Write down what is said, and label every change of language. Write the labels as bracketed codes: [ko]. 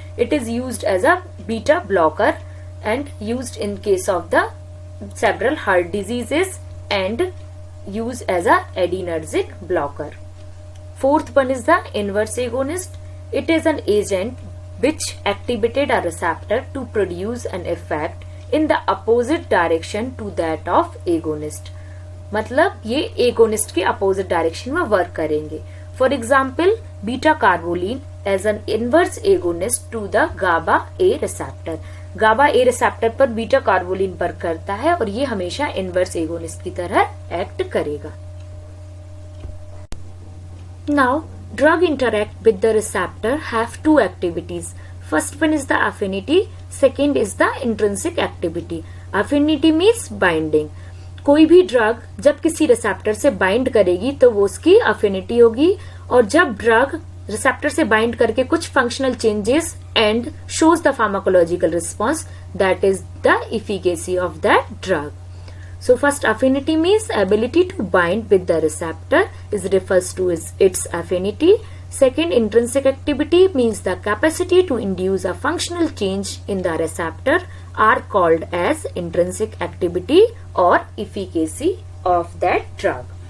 [en] It is used as a beta blocker and used in case of the several heart diseases and used as a adrenergic blocker. Fourth one is the inverse agonist. It is an agent which activated a receptor to produce an effect in the opposite direction to that of agonist. [hi] मतलब ये agonist के opposite direction में work करेंगे. [en] For example, beta carbolene as an inverse agonist to the GABA A receptor. [hi] GABA A receptor पर beta carbolene work करता है और ये हमेशा inverse agonist की तरह act करेगा. [en] Now, drug interact with the receptor have two activities. First one is the affinity, second is the intrinsic activity. Affinity means binding. [hi] कोई भी ड्रग जब किसी रिसेप्टर से बाइंड करेगी तो वो उसकी अफिनिटी होगी और जब ड्रग रिसेप्टर से बाइंड करके कुछ functional changes [en] And shows the pharmacological response that is the efficacy of that drug. So first affinity means ability to bind with the receptor is refers to its affinity. Second intrinsic activity means the capacity to induce a functional change in the receptor are called as intrinsic activity or efficacy of that drug.